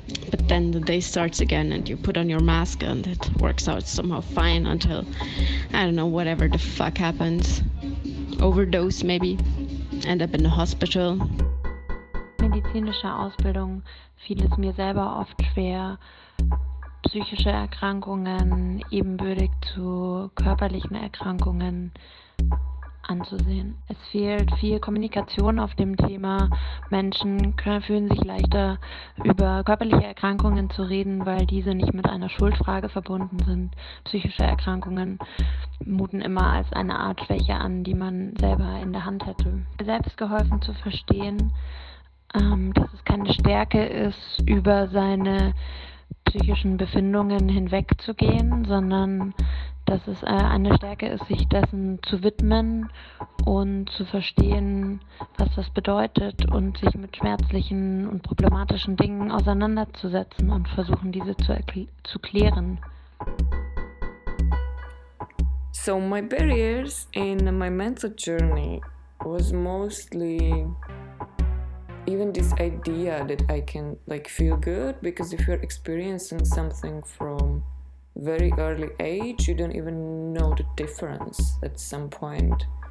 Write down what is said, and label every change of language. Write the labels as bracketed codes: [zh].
[en] But then the day starts again and you put on your mask and it works out somehow fine until, I don't know, whatever the fuck happens. Overdose maybe, end up in the hospital. [de] Medizinische Ausbildung fiel es mir selber oft schwer, psychische Erkrankungen ebenbürtig zu körperlichen Erkrankungen anzusehen. Es fehlt viel Kommunikation auf dem Thema. Menschen fühlen sich leichter, über körperliche Erkrankungen zu reden, weil diese nicht mit einer Schuldfrage verbunden sind. Psychische Erkrankungen muten immer als eine Art Schwäche an, die man selber in der Hand hätte. Selbst geholfen zu verstehen, dass es keine Stärke ist, über seine psychischen Befindungen hinwegzugehen, sondern dass es eine Stärke ist, sich dessen zu widmen und zu verstehen, was das bedeutet, und sich mit schmerzlichen und problematischen Dingen auseinanderzusetzen und versuchen, diese zu klären. [en] So my barriers in my mental journey was mostly even this idea that I can feel good, because if you're experiencing something from very early age, you don't even know the difference at some point.